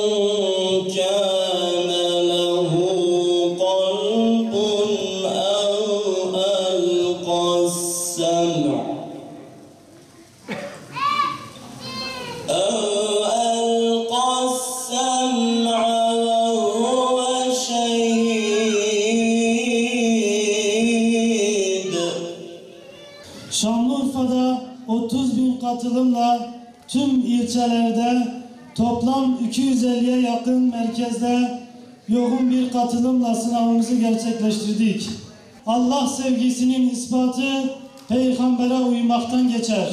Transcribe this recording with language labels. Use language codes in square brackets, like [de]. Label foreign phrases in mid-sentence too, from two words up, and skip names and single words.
[ar] كان له قلب أو ألقى السمع وهو شهيد. [tr] Şanlıurfa'da 30.000 katılımla tüm ilçelerde toplam 250'ye yakın merkezde yoğun bir katılımla sınavımızı gerçekleştirdik. Allah sevgisinin ispatı peygambere uymaktan geçer.